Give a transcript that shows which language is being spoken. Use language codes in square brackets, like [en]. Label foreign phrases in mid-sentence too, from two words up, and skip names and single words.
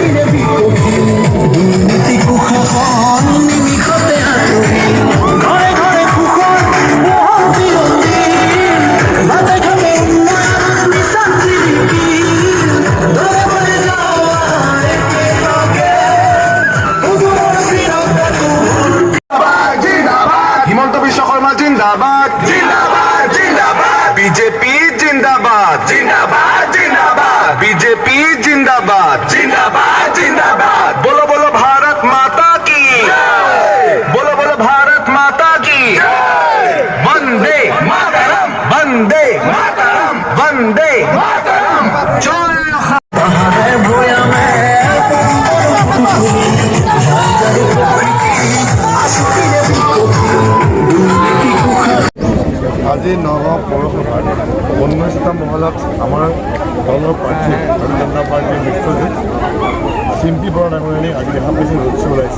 [as] দুৰ্নীতি কুশাসন নিমিষতে আঁতৰি ঘৰে ঘৰে সুখৰ মহল চিৰদিন বাটে ঘাটে উন্নয়ন নিচান জিলিকি দৰে বৰে যাওঁ একেলগে সুদূৰৰ চিৰতাকুৰ হিমন্ত বিশ্ব শৰ্মা জিন্দাবাদ জিন্দাবাদ জিন্দাবাদ বিজেপি জিন্দাবাদ জিন্দাবাদ জিন্দাবাদ বিজেপি জিন্দাবাদ জিন্দাবাদ জিন্দাবাদ [hi] बोलो बोलो भारत माता की बोलो बोलो भारत माता की वंदे मातरम वंदे मातरम वंदे मातरम जय [as] পাহাৰে ভৈয়ামে আচুৰিৰে দুৰ্নীতি আজি নগাঁও পৌৰসভাৰ 19টা মহলাত আমাৰ দলৰ প্ৰাৰ্থী ভাৰতীয় জনতা পাৰ্টীৰ মিত্ৰজোঁট চিম্পী বৰা ডাঙৰীয়ানী আজি দেখা পাইছে ৰোড শ্ব' ওলাইছে